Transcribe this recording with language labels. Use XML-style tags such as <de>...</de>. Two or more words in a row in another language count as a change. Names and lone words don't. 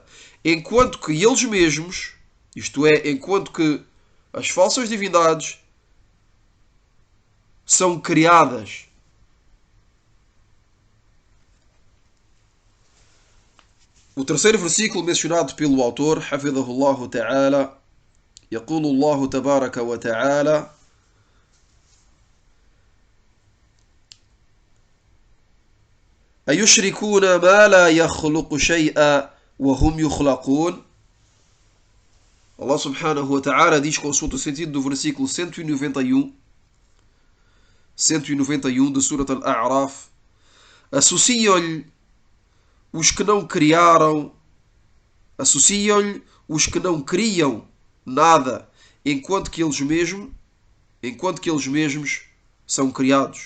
<pt>Enquanto que eles mesmos, isto é, enquanto que as falsas divindades são criadas. O terceiro versículo mencionado pelo autor,</pt> <ar>حفظه الله تعالى, يقول الله تبارك وتعالى: أيشركون ما لا يخلق شيئا وهم يخلقون. الله سبحانه وتعالى</ar> <pt>diz, consulta o sentido do versículo 191 de Surat Al-A'raf: associam-lhe os que não criaram, associam-lhe os que não criam nada, enquanto que eles mesmos são criados.</pt>